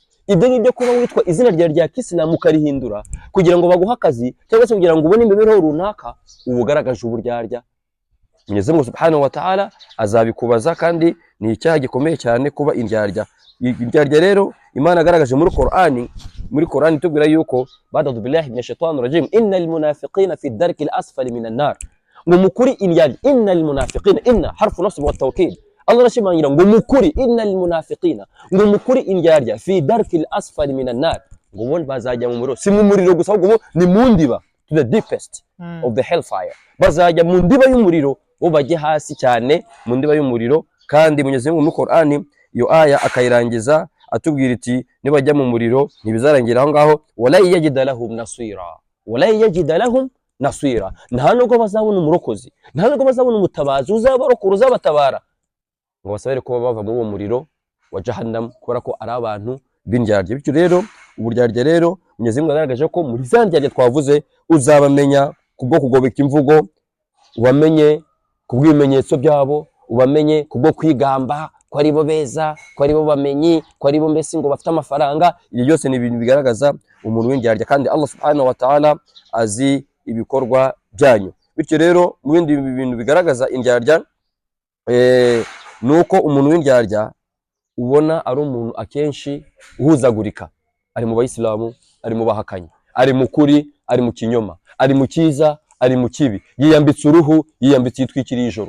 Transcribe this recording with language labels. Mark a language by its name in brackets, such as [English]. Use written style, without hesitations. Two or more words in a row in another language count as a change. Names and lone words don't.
[Kinyarwanda] Ibyo ngibyo kuba witwa izina rya Kisilamu ukarihindura kugira ngo baguhe akazi cyangwa se kugira ngo ubone imibereho runaka, uba ugaragaje uburyarya. Mwenyezi Mungu [Arabic] سبحانه وتعالى [Kinyarwanda] azabikubaza, kandi ni icyaha gikomeye cyane kuba indyarya. Indyarya rero Imana agaragaje muri Qur'ani tubwira yuko [Arabic] أعوذ بالله من الشيطان الرجيم إن المنافقين في الدرك الأسفل من النار, [Kinyarwanda] ngo mukuri indyarya. [Arabic] إن المنافقين، إن حرف نصب وتوكيد. [Kinyarwanda] Allah rashimangira ngo mukuri [Arabic] إن المنافقين, [Kinyarwanda] ngo mukuri indyarya [Arabic] في الدرك الأسفل من النار, [Kinyarwanda] ngo bo bazajya mu muriro, si mu muriro gusa ahubwo ni mu ndiba, [English] to the deepest of the hellfire, [Kinyarwanda] bazajya mu ndiba y'umuriro, bo bajye hasi cyane mu ndiba y'umuriro. Kandi Mwenyezi Mungu mu Qur'ani iyo aya akayirangiza atubwira iti nibajya mu muriro ntibizarangira aho ngaho, [Arabic] ولن يجدوا لهم نصيرا, ولن يجدوا لهم نصيرا, [Kinyarwanda] nta nubwo bazabona umurokozi, nta nubwo bazabona umutabazi uzabarokora uzabatabara, ngo basabere ko bava muri uwo muriro wa jahannam, kubera ko ari abantu b'indyarya. Bityo rero uburyarya rero Mwenyezi Mungu yagaragaje ko muri za ndyarya twavuze uzabamenya kubwo kugobeka imvugo, ubamenye kubw'ibimenyetso byabo, ubamenye kubwo kwigamba ko ari bo beza, ko ari bo bamenyi, ko ari bo mbese ngo bafite amafaranga. Ibyo byose ni ibintu bigaragaza umuntu w'indyarya, kandi Allah [Arabic] سبحانه وتعالى [Kinyarwanda] azi ibikorwa byanyu. Bityo rero mu bindi bintu bigaragaza indyarya nuko umuntu w'indyarya ubona ari umuntu akenshi uhuzagurika, ari mu bayisilamu, ari mu bahakanyi, ari mu kuri, ari mu kinyoma, ari mu cyiza, ari mu kibi, yiyambitse uruhu, yiyambitse yitwikiriye ijoro.